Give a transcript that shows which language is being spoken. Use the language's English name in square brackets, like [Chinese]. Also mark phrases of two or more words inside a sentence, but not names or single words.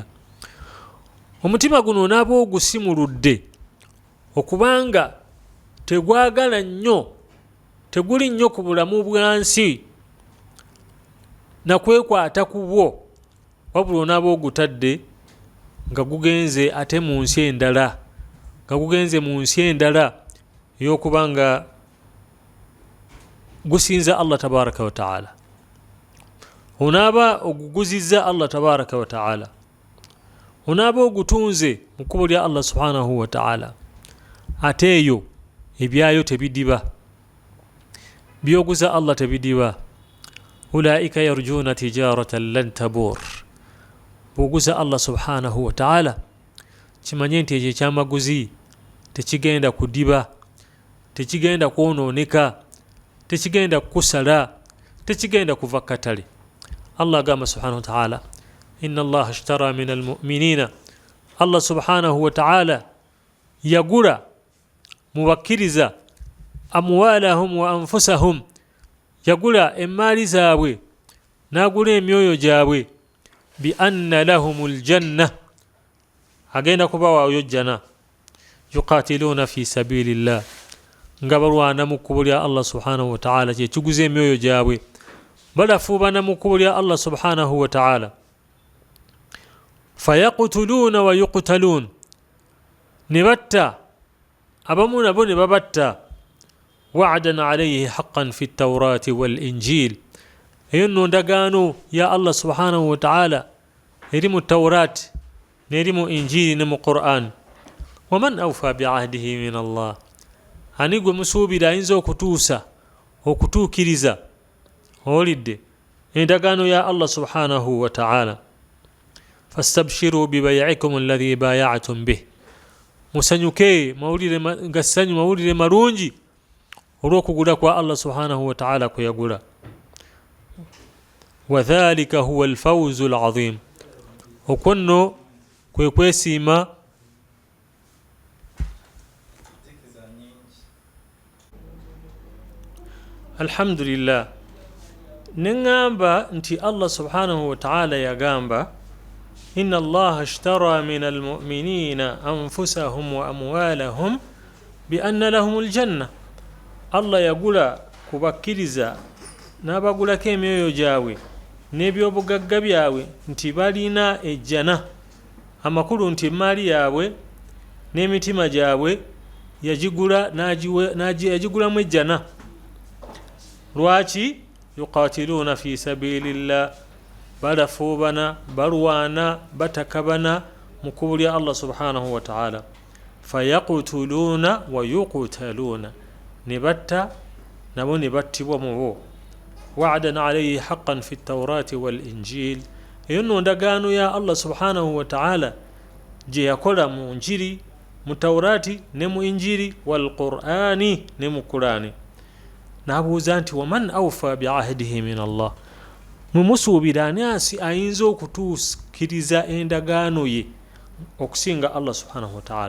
[Ganda] Omutima guno onaaba ogusimuludde okubanga tegwagala nnyo, teguli nnyo ku bulamu bwansi nakwekwata ku bwo, wabula onaaba ogutadde nga gugenze ate mu nsi endala, nga gugenze mu nsi endala ey'okuba nga gusinza [Arabic] الله تبارك وتعالى. [Ganda] Onaaba oguguzizza [Arabic] الله تبارك وتعالى, [Ganda] onaaba ogutunze mu kkubo lya [Arabic] الله سبحانه وتعالى, [Ganda] ate eyo ebyayo tebidiba, byoguza Allah tebidiba. [Arabic] أولئك يرجون تجارة لن تبور. [Ganda] Bwoguza [Arabic] الله سبحانه وتعالى [Ganda] kimanye nti ekyo ekyamaguzi tekigenda kudiba, tekigenda kwonooneka, tekigenda kukusala, tekigenda kuva katale. [Arabic] الله agamba سبحانه وتعالى إن الله اشترى من المؤمنين. الله سبحانه وتعالى [Ganda] yagula mubakkiriza [Arabic] أموالهم وأنفسهم, [Ganda] yagula emaali zaabwe n'agula emyoyo gyabwe, [Arabic] بأن لهم الجنة, [Ganda] agenda kubawaayo jjana, [Arabic] يقاتلون في سبيل الله, [Ganda] nga balwana mu kkubo lya [Arabic] الله سبحانه وتعالى, [Ganda] kyekiguza emyoyo gyabwe, balafuubana mu kkubo lya [Arabic] الله سبحانه وتعالى. فيقتلون ويقتلون, [Ganda] ne batta, abamu nabo ne babatta. [Arabic] وعدا عليه حقا في التوراة والإنجيل. [Ganda] Eyo nno ndagaano ya [Arabic] الله سبحانه وتعالى [Ganda] eri mu tawrat n'eri mu injili ne mu Qur'an. [Arabic] ومن أوفى بعهده من الله. [Ganda] Ani gwe musuubira ayinza okutuusa, okutuukiriza, owulidde endagaano ya [Arabic] الله سبحانه وتعالى. فاستبشروا ببيعكم الذي بايعتم به. [Ganda] Musanyuke mawulire gassanyu, mawulire marungi olw'okugula kwa [Arabic] الله سبحانه وتعالى [Ganda] kwe yagula. [Arabic] وذلك هو الفوز العظيم. [Ganda] Okwo nno kwe kwesiima alhamdulillah. Neŋŋamba nti [Arabic] الله سبحانه وتعالى yagamba إن الله اشترى من المؤمنين أنفسهم وأموالهم بأن لهم الجنة. [Ganda] Allah yagula kubakkiriza n'abagulako emyoyo gyabwe n'ebyobugagga byabwe nti balina ejjana. Amakulu nti emaali yaabwe n'emitima gyabwe yagigulamu ejjana. Lwaki? [Arabic] يقاتلون في سبيل الله, [Ganda] balafuubana, balwana, batakabana mu kkubo lya [Arabic] الله سبحانه وتعالى. فيقتلون ويقتلون, [Ganda] ne batta nabo ne battibwa mu bo. [Arabic] وعدا عليه حقا في التوراة والإنجيل. [Ganda] Eyo nno ndagaano ya [Arabic] الله سبحانه وتعالى [Ganda] gye yakola mu njiri, mu tawrati ne mu injiri, [Arabic] والقرآن [Ganda] ne mu Qur'ani. N'abuuza nti [Arabic] ومن أوفى بعهده من الله. [Ganda] Mumusuubira ani ayinza okutuukiriza endagaano ye okusinga [Arabic] الله سبحانه وتعالى.